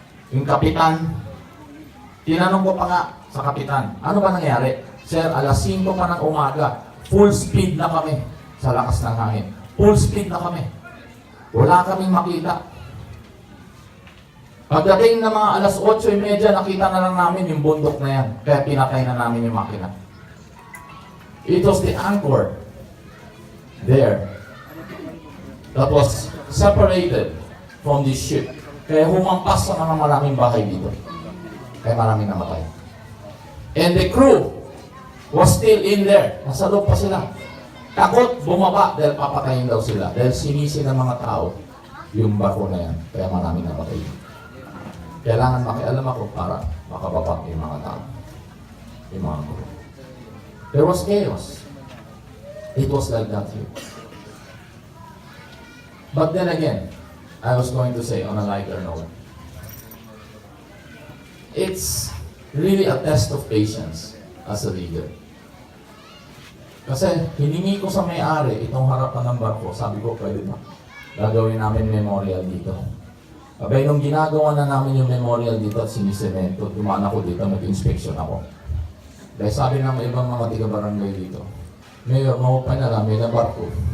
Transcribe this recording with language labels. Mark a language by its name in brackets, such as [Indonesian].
[Filipino] Yung kapitan, tinanong ko pa nga sa kapitan, ano ba nangyari? Sir, alas 5 pa ng umaga, full speed na kami sa lakas ng hangin. Full speed na kami. Wala kaming makita. Pagdating ng mga alas 8:30, nakita na lang namin yung bundok na yan. Kaya pinatay na namin yung makina. [English] It was the anchor there that was separated from this ship. [Filipino] Kaya humampas sa mga maraming bahay dito. Kaya maraming namatay. [English] And the crew was still in there. [Filipino] Nasa loob pa sila. Takot bumaba dahil papatayin daw sila. Dahil sinisi ng mga tao yung barko na yan. Kaya maraming namatay. Kailangan makialam ako para makababa yung mga tao. Yung mga crew. [English] There was chaos. It was like that here. But then again, I was going to say on a lighter note, it's really a test of patience as a leader. [Filipino] Kasi hiningi ko sa may-ari itong harapan ng barko, sabi ko, pwede ba? Gagawin namin memorial dito. Abay, nung ginagawa na namin yung memorial dito at sinisemento, dumaan ako dito, nag-inspection ako. Dahil sabi ng ibang mga tiga-barangay dito, Mayor, maupay na lang, may na barko.